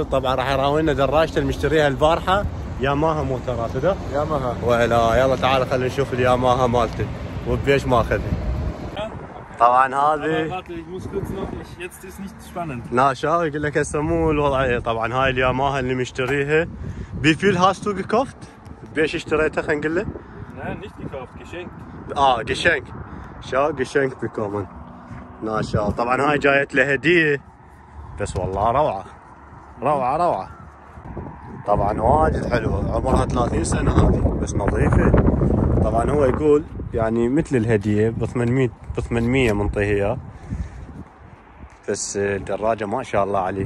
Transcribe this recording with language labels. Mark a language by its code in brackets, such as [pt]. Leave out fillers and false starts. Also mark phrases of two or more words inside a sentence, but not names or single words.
[ar] طبعا راح يراوينا دراجته المشتريها البارحه، ياماها موتورات. ده ياماها. ولا يلا تعال خلينا نشوف الياماها مالته وبيش ماخذها. طبعا هذه ناشا يقول لك هسه مو الوضعيه. طبعا هاي الياماها اللي مشتريها. [de] Wie viel hast du gekauft؟ [ar] بيش اشتريتها خلينا نقول له؟ [de] Nein, nicht gekauft, geschenkt. geschenk. شو geschenk bekommen. [ar] ما شاء الله. طبعا هاي جايت له هديه، بس والله روعه. طبعا واجد حلوه، عمرها 30 سنه هذه، بس نظيفه. طبعا هو يقول يعني مثل الهديه ب 800 منطيه اياه، بس الدراجه ما شاء الله عليها.